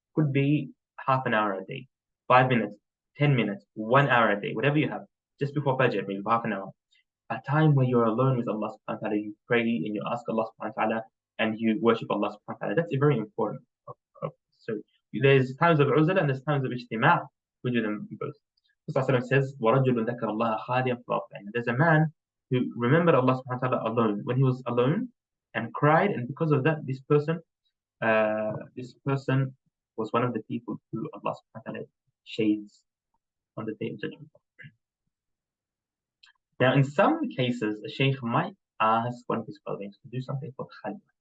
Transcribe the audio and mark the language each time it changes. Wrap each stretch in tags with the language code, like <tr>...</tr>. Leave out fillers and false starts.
<en>Could be half an hour a day, 5 minutes, 10 minutes, 1 hour a day, whatever you have, just before Fajr, maybe half an hour. A time where you're alone with Allah subhanahu wa ta'ala, you pray and you ask Allah subhanahu wa ta'ala and you worship Allah subhanahu wa ta'ala. That's very important. So there's times of uzla and there's times of ijtima'. We do them both. Prophet says,</en> <ar>وَرَجُلٌ ذَكَرَ اللَّهَ خَالِيًا فَرَفْعًا.</ar> <en>There's a man who remembered Allah subhanahu wa ta'ala alone, when he was alone and cried, and because of that, this person was one of the people who Allah subhanahu wa ta'ala shades on the day of judgment. Now, in some cases, a Shaykh might ask one of his followers to do something called khalwa.</en>